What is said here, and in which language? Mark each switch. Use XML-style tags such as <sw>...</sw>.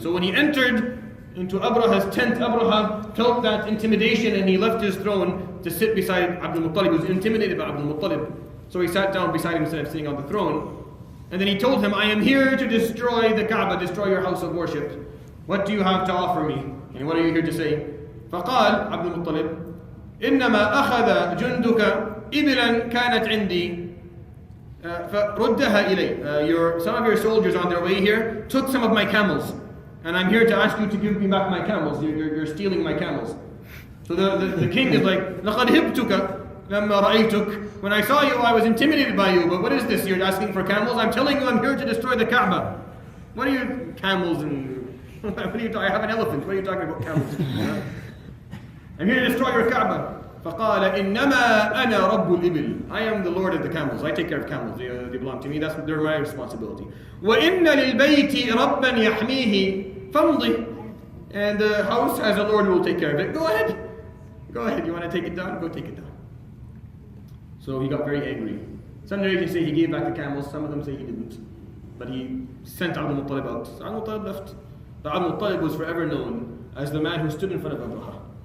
<en>So when he entered into Abraha's tent, Abraha felt that intimidation and he left his throne to sit beside Abdul Muttalib. He was intimidated by Abdul Muttalib. So he sat down beside him instead of sitting on the throne. And then he told him, I am here to destroy the Kaaba, destroy your house of worship. What do you have to offer me? And what are you here to say?</en> <ar>فقال عبد المطلب إنما أخذ جندك إبلا كانت عندي فردها إلي.</ar> <en>Some of your soldiers on their way here took some of my camels. And I'm here to ask you to give me back my camels. You're stealing my camels. So the king is like,</en> <ar>لقد هبتك لما رأيتك.</ar> <en>When I saw you, I was intimidated by you. But what is this? You're asking for camels? I'm telling you, I'm here to destroy the Kaaba. What are you camels and what are you talking? I have an elephant. What are you talking about camels? I'm here to destroy your Kaaba.</en> <ar>فقال إنما أنا رب الإبل.</ar> <en>I am the Lord of the camels. I take care of camels. They belong to me. They're my responsibility.</en> <ar>وإن للبيت ربا يحميه فامضي.</ar> <en>And the house has a Lord who will take care of it. Go ahead. Go ahead. You want to take it down? Go take it down. So he got very angry. Some narrations say he gave back the camels. Some of them say he didn't. But he sent Abdul Muttalib out. So Abdul Muttalib left. But Abdul Muttalib was forever known as the man who stood in front of Abraha.</en>